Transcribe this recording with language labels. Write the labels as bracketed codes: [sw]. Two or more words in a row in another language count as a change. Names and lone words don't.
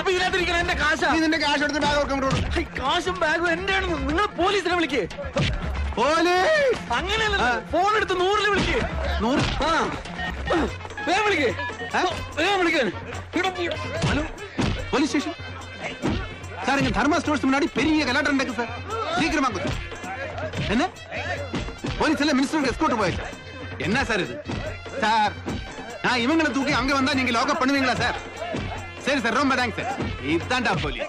[ml] അപ്പൊ ഇതിനകത്തിരിക്കണം എന്റെ കാശാ. നീ നിന്റെ കാശ് എടുത്ത് ബാഗ് കൊടുക്കും. കാശും ബാഗും എന്റെ ആണെന്ന് നിങ്ങൾ പോലീസിനെ വിളിക്കേ. അങ്ങനെയല്ല, ഫോൺ എടുത്ത് 100-ല് വിളിക്കേ. 100? വേഗം വിളിക്കേ, വേഗം വിളിക്കാൻ. [en] Hello police station sir. [ta] இங்க தர்மா ஸ்டோர்ஸ் முன்னாடி பெரிய கலாட்டம் நடக்குது சார். சீக்கிரமா கொடுங்க. என்ன போலீஸ் எல்லாம் மினிஸ்டருக்கு எஸ்கோர்ட் போயாச்சு. என்ன சார் இது? சார் நான் இவங்களை தூக்கி அங்க வந்தா நீங்க லாக்அப் பண்ணுவீங்களா சார்? சரி சார், ரொம்ப தேங்க்ஸ் சார். இதுதான்டா போலீஸ்.